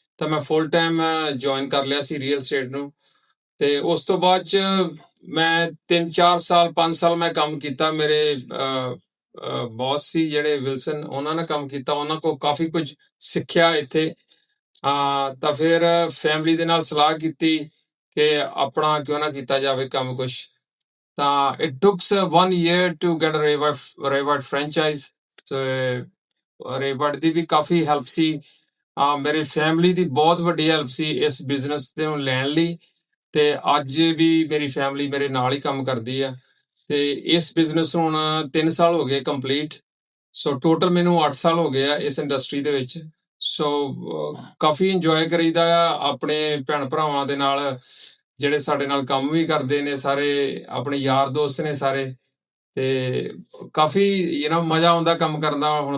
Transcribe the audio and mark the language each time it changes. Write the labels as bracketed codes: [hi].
[pa] ਤਾਂ ਮੈਂ full time join ਕਰ ਲਿਆ ਸੀ ਰੀਅਲ ਸਟੇਟ ਨੂੰ। ਤੇ ਉਸ ਤੋਂ ਬਾਅਦ ਚ ਮੈਂ 3-4 ਸਾਲ 5 ਸਾਲ ਮੈਂ ਕੰਮ ਕੀਤਾ। ਮੇਰੇ ਬੌਸ ਸੀ ਜਿਹੜੇ ਵਿਲਸਨ, ਉਹਨਾਂ ਨੇ ਕੰਮ ਕੀਤਾ, ਉਹਨਾਂ ਕੋਲ ਕਾਫੀ ਕੁਝ ਸਿੱਖਿਆ ਇੱਥੇ। ਤਾਂ ਫਿਰ ਫੈਮਿਲੀ ਦੇ ਨਾਲ ਸਲਾਹ ਕੀਤੀ ਕਿ ਆਪਣਾ ਕਿਉਂ ਨਾ ਕੀਤਾ ਜਾਵੇ ਕੰਮ ਕੁਛ। ਤਾਂ [en] it took 1 year to get a Revard franchise [pa] ਤੇ Revard ਦੀ ਵੀ ਕਾਫੀ ਹੈਲਪ ਸੀ। ਮੇਰੀ ਫੈਮਿਲੀ ਦੀ ਬਹੁਤ ਵੱਡੀ ਹੈਲਪ ਸੀ ਇਸ ਬਿਜ਼ਨਸ ਤੇ ਨੂੰ ਲੈਣ ਲਈ, ਤੇ ਅੱਜ ਵੀ ਮੇਰੀ ਫੈਮਿਲੀ ਮੇਰੇ ਨਾਲ ਹੀ ਕੰਮ ਕਰਦੀ ਆ। ਤੇ ਇਸ ਬਿਜ਼ਨਸ ਨੂੰ ਹੁਣ 3 ਸਾਲ ਹੋ ਗਏ ਕੰਪਲੀਟ, ਸੋ ਟੋਟਲ ਮੈਨੂੰ 8 ਸਾਲ ਹੋ ਗਏ ਆ ਇਸ ਇੰਡਸਟਰੀ ਦੇ ਵਿੱਚ। ਸੋ ਕਾਫੀ ਇੰਜੋਏ ਕਰੀਦਾ ਆ ਆਪਣੇ ਭੈਣ ਭਰਾਵਾਂ ਦੇ ਨਾਲ, ਜਿਹੜੇ ਸਾਡੇ ਨਾਲ ਕੰਮ ਵੀ ਕਰਦੇ ਨੇ, ਸਾਰੇ ਆਪਣੇ ਯਾਰ ਦੋਸਤ ਨੇ ਸਾਰੇ, ਤੇ ਕਾਫੀ ਮਜ਼ਾ ਆਉਂਦਾ ਕੰਮ ਕਰਨ ਦਾ।